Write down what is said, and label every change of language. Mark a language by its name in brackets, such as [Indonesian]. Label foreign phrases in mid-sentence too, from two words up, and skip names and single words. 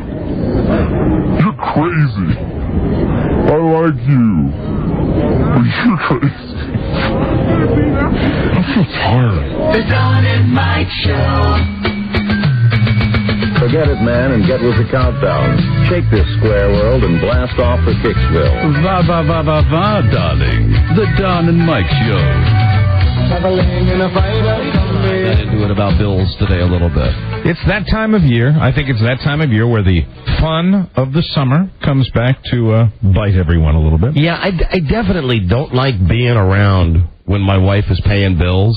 [English] You're crazy. I like you. But you're crazy. I'm so tired. The Don and Mike Show. Forget it, man, and get with the countdown. Shake this square world and blast off for Kicksville. Va, va, va, va, va, darling. The Don and Mike Show. Got into it about bills today a little bit. It's that time of year. I think it's that time of year where the fun of the summer comes back to bite everyone a little bit. Yeah, I definitely don't like being around when my wife is paying bills.